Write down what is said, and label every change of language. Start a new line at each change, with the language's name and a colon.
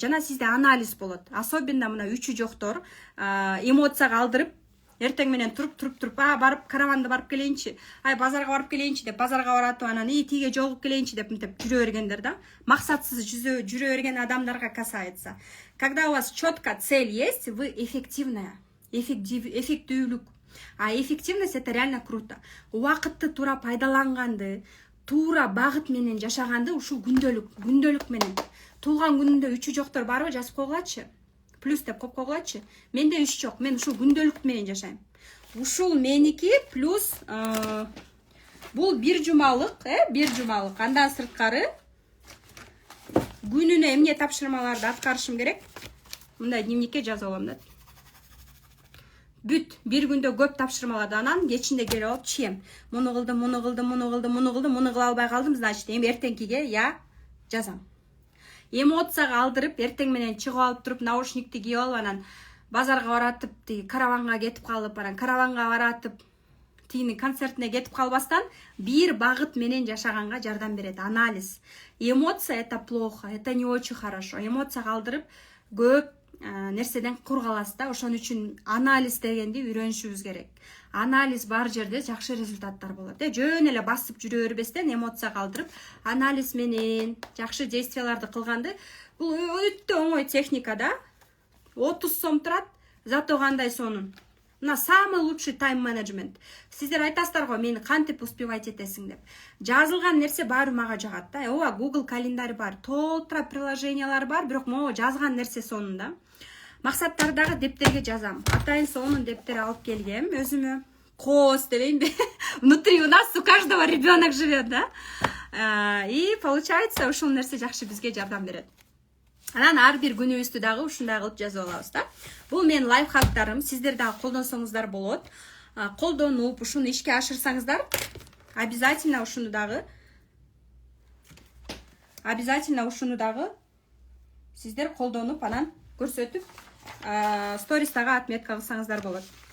Kyrgyz: Жана сизде анализ болот. Особенно мына үчү жоктор эмоцияга алдырып, эртең менен туруп, барып караванды барып келейинчи, базарга барып келейинчи деп базарга баратып, анан тиге жолугуп келейинчи деп мынтип жүрө бергендер да. Максатсыз жүрө берген адамдарга касается.
Russian: Когда у вас четко цель есть, вы эффективная. Эффективдүүлүк. А эффективность это реально круто.
Kyrgyz: Убакытты туура пайдаланганды, туура багыт менен жашаганды ушул күндөлүк менен. Туулган күнүндө 3 жоктор барбы, жазып койгулачы. Плюс деп коюп койгулачы. Менде 3 жок. Мен ушул күндөлүк менен жашайм. Ушул меники плюс бул бир жумалык. Андан сырткары күнүнө эмне тапшырмаларды аткарышым керек. Мындай дневникке жазып алам да. Бүт бир күндө көп тапшырмаларды, анан кечинде келип алып чием. Муну кылдым, муну кыла албай калдым, значит, эми эртеңкиге я жазам. Эмоцияга алдырып, эртең менен чыгып алып туруп, наушникти кийип алып, анан базарга баратып, караванга кетип калып, анан караванга баратып, тигинин концертине кетип калбастан, бир багыт менен жашаганга жардам берет. Анализ.
Russian: Эмоция это плохо, это не очень хорошо.
Kyrgyz: Эмоцияга алдырып, көп нерседен кургаласыз да. Ошон үчүн анализ дегенди үйрөнүшүбүз керек. Анализ бар жерде жакшы результаттар болот. Жөн эле басып жүрө бербестен эмоцияга алдырып, анализ менен жакшы действияларды кылганды. Бул өтө оңой техника да. 30 сом турат, зато кандай сонун. Мына самый лучший тайм-менеджмент. Сиздер айтасыздар го, мени кантип успевать этесиң деп. Жазылган нерсе баары мага жагат да. Ооба, Google календарь бар, толтура приложениялар бар, бирок могу жазган нерсе сонун да. Максаттардагы дептерге жазам. Атайын сонун дептер алып келгем өзүмө. Кос дебеймби?
Russian: Внутри у нас у каждого ребенок живет, да? И получается,
Kyrgyz: ушул нерсе жакшы бизге жардам берет. Анан ар бир күнүбүздү дагы ушундай кылып жазып алабыз да. Бул менин лайфхактарым, сиздер дагы колдонсоңуздар болот. Колдонуп, ушуну ишке ашырсаңыздар, обязательно ушуну дагы обязательно ушуну дагы сиздер колдонуп анан көрсөтүп стористага отметка кылсаңыздар болот.